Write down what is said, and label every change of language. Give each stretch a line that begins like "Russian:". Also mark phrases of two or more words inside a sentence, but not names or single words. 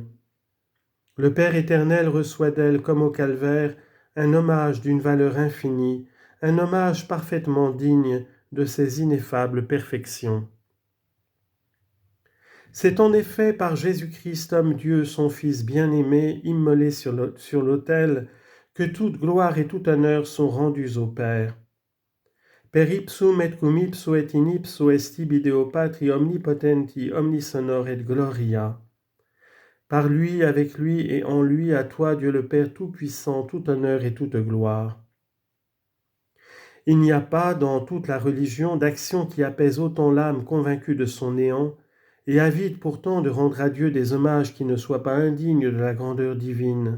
French: Le Père éternel reçoit d'elle, comme au calvaire, un hommage d'une valeur infinie, un hommage parfaitement digne de ses ineffables perfections. C'est en effet par Jésus-Christ, homme Dieu, son Fils bien-aimé, immolé sur l'autel, que toute gloire et tout honneur sont rendus au Père.
Latin: Per ipsum et cum ipso et in ipso est ibi Deo Patri omnipotenti omnisonor et gloria.
French: Par lui, avec lui et en lui, à toi, Dieu le Père Tout-Puissant, tout honneur et toute gloire. Il n'y a pas, dans toute la religion, d'action qui apaise autant l'âme convaincue de son néant, et avide pourtant de rendre à Dieu des hommages qui ne soient pas indignes de la grandeur divine.